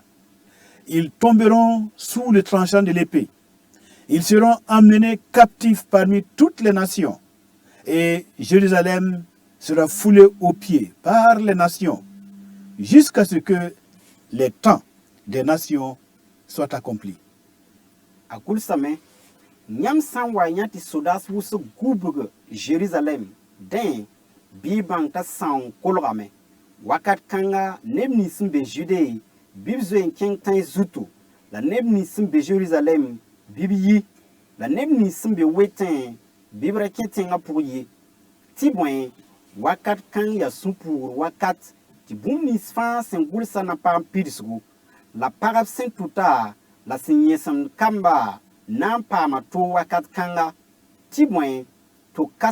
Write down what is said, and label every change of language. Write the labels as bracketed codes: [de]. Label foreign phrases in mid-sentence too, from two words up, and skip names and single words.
[fr] Ils tomberont sous le tranchant de l'épée. Ils seront emmenés captifs parmi toutes les nations. Et Jérusalem sera foulée aux pieds par les nations, jusqu'à ce que les temps des nations soient accomplis. [mos] a gʋlsame yãmb sã n wa yã tɩ sodas wʋsg gubg Jérusalem dẽ bɩ bãng t'a sãong kolgame wakat kãnga neb nins sẽn be Jude bɩ b zoe n kẽng tãy zutu la neb nins sẽn be Jérusalem bɩ b yi la neb nins sẽn be wetẽ bɩ b ra kẽ tẽngã pʋg ye tɩ bõe wakat kãng yaa sũ-puugr wakat tɩ bũmb nins fãa sẽn gʋlsa na paam pidsgu la pagb sẽn tʋta la sẽn yẽsem kamba na n paama to wakat kãnga tɩ bõe tɩ